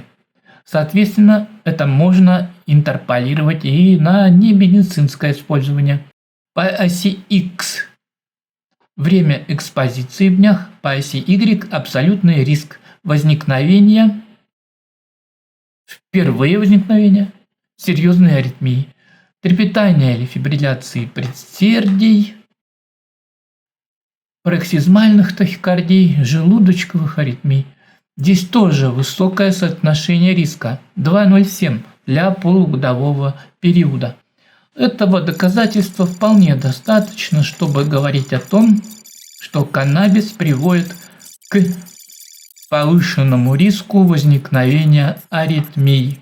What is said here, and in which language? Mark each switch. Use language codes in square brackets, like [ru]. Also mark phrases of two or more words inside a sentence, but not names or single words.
[ru] Соответственно, это можно интерполировать и на немедицинское использование. По оси X время экспозиции в днях, по оси Y абсолютный риск возникновения, впервые возникновения серьезной аритмии, трепетания или фибрилляции предсердий, пароксизмальных тахикардий, желудочковых аритмий. Здесь тоже высокое соотношение риска 2,07 для полугодового периода. Этого доказательства вполне достаточно, чтобы говорить о том, что каннабис приводит к повышенному риску возникновения аритмий.